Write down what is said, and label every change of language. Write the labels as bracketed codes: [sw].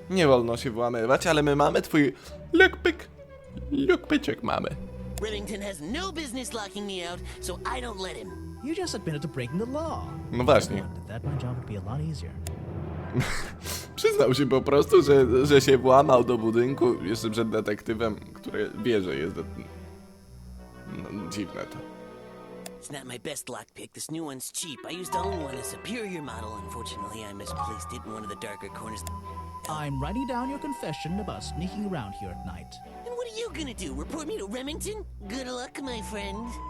[pl] Nie wolno się włamywać, ale my mamy twój lockpick. Lockpiczek mamy. [en] Remington has no business locking me out, so I don't let him. You just admitted to breaking the law. [pl] No właśnie. [en] Did that my job would be a lot easier. [pl] Przyznał się po prostu, że się włamał do budynku jeszcze przed detektywem, który wie, że jest... No, dziwne to. [en] It's not my best lockpick. This new one's cheap. I used to own one, a superior model. Unfortunately, I misplaced it in one of the darker corners. I'm writing down your confession about sneaking around here at night. And what are you gonna do? Report me to Remington? Good luck, my friend.